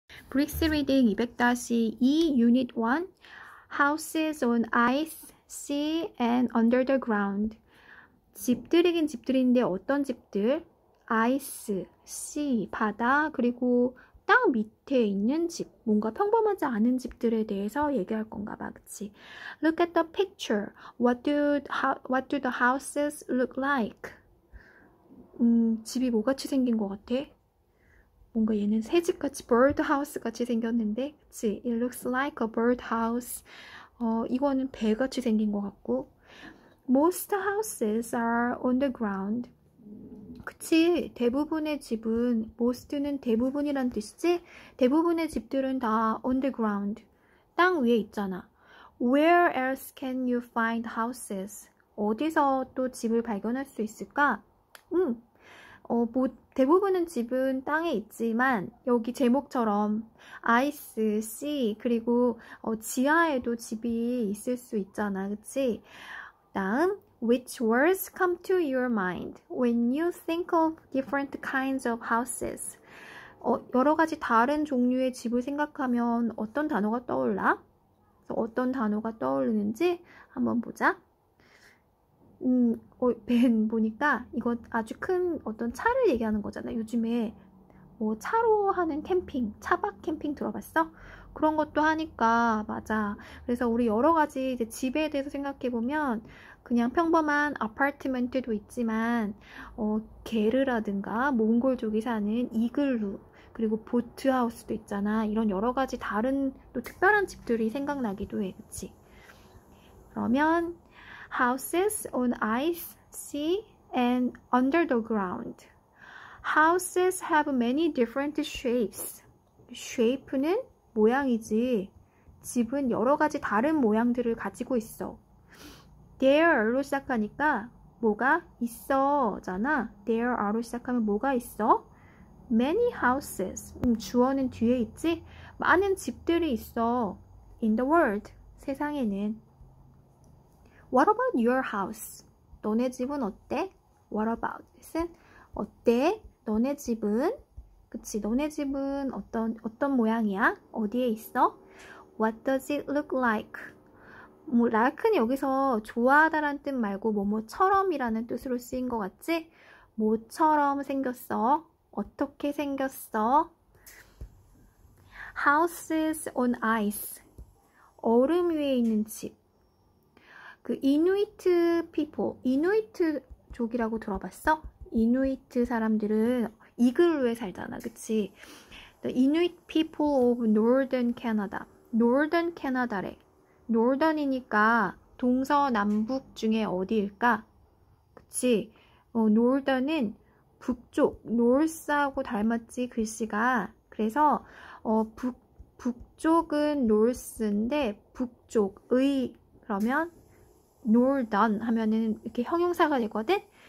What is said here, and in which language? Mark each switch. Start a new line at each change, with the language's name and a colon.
English: 브릭스 리딩 200-2 Unit 1 Houses on ice, sea and under the ground.
Korean: 집들이긴 집들인데 어떤 집들? ice, sea, 바다, 그리고 땅 밑에 있는 집, 뭔가 평범하지 않은 집들에 대해서 얘기할 건가 봐, 그치?
English: Look at the picture. What do the houses look like?
Korean: 집이 뭐같이 생긴 것 같아? 뭔가 얘는 새집같이 birdhouse 같이 생겼는데, 그치?
English: It looks like a birdhouse.
Korean: 이거는 배같이 생긴 것 같고.
English: Most houses are on the ground.
Korean: 그치? 대부분의 집은, most는 대부분이란 뜻이지? 대부분의 집들은 다
English: on the ground.
Korean: 땅 위에 있잖아.
English: Where else can you find houses?
Korean: 어디서 또 집을 발견할 수 있을까? 대부분은 집은 땅에 있지만 여기 제목처럼 ice, sea, 그리고 지하에도 집이 있을 수 있잖아, 그치?
English: 다음, which words come to your mind when you think of different kinds of houses?
Korean: 여러 가지 다른 종류의 집을 생각하면 어떤 단어가 떠올라? 어떤 단어가 떠오르는지 한번 보자. 벤 보니까 이거 아주 큰 어떤 차를 얘기하는 거잖아. 요즘에 뭐 차로 하는 캠핑, 차박 캠핑 들어봤어? 그런 것도 하니까 맞아. 그래서 우리 여러 가지 이제 집에 대해서 생각해 보면 그냥 평범한 아파트먼트도 있지만 게르라든가 몽골족이 사는 이글루, 그리고 보트하우스도 있잖아. 이런 여러 가지 다른 또 특별한 집들이 생각나기도 해, 그치?
English: 그러면 houses on ice, sea, and under the ground. Houses have many different shapes.
Korean: shape는 모양이지. 집은 여러 가지 다른 모양들을 가지고 있어. There로 시작하니까 뭐가 있어 잖아. There로 시작하면 뭐가 있어?
English: Many houses.
Korean: 주어는 뒤에 있지? 많은 집들이 있어.
English: In the world.
Korean: 세상에는.
English: What about your house?
Korean: 너네 집은 어때?
English: What about it은 어때?
Korean: 너네 집은? 그치? 너네 집은 어떤 모양이야? 어디에 있어?
English: What does it look like?
Korean: like는 여기서 좋아하다라는 뜻 말고 뭐뭐처럼이라는 뜻으로 쓰인 것 같지? 뭐처럼 생겼어? 어떻게 생겼어?
English: Houses on ice.
Korean: 얼음 위에 있는 집. 그 이누이트 people, 이누이트족이라고 들어봤어? 이누이트 사람들은 이글루에 살잖아, 그치?
English: The Inuit people of Northern Canada. Northern Canada래.
Korean: Northern이니까 동서남북 중에 어디일까? 그치? Northern은 북쪽, North하고 닮았지, 글씨가. 그래서 북쪽은 North인데 북쪽의, 그러면 Northern 하면은 이렇게 형용사가 되거든?